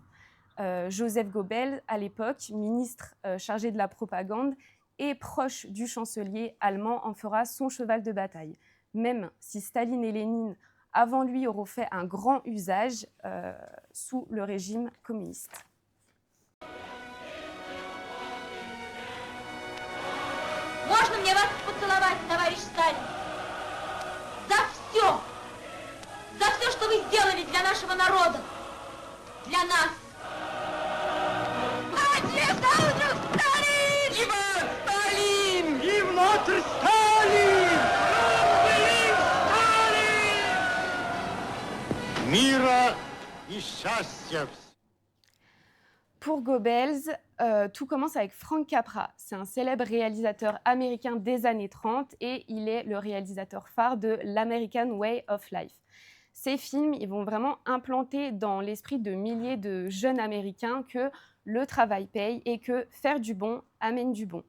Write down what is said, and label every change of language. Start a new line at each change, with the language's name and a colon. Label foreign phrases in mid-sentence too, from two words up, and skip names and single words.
French: Joseph Goebbels, à l'époque, ministre chargé de la propagande et proche du chancelier allemand, en fera son cheval de bataille. Même si Staline et Lénine, avant lui, auront fait un grand usage sous le régime communiste.
Russian: Можно мне вас поцеловать, товарищ Сталин? За все! За все, что вы сделали для нашего народа! Для нас! Отец Сталин!
French: Viva Stalin! Vive notre Stalin! Vive Stalin!
Russian: Мира и счастья!
French: Pour Goebbels, tout commence avec Frank Capra. C'est un célèbre réalisateur américain des années 30 et il est le réalisateur phare de l'
English: American Way of Life.
French: Ces films, ils vont vraiment implanter dans l'esprit de milliers de jeunes Américains que le travail paye et que faire du bon amène du bon.